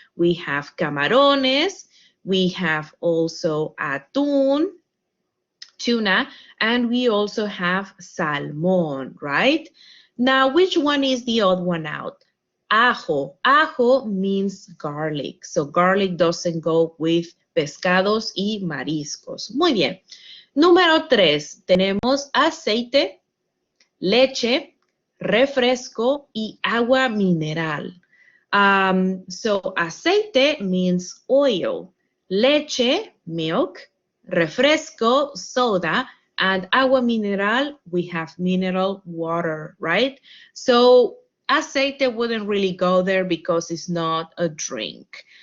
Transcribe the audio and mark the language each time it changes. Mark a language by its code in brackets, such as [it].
[en] We have camarones. We have also atún, tuna, and we also have salmon, right? Now, which one is the odd one out? Ajo. Ajo means garlic. So garlic doesn't go with [es] pescados y mariscos. Muy bien. Número 3, tenemos aceite, leche, refresco y agua mineral. [en] So aceite means oil, leche, milk, refresco, soda, and agua mineral, we have mineral water, right? So aceite wouldn't really go there because it's not a drink.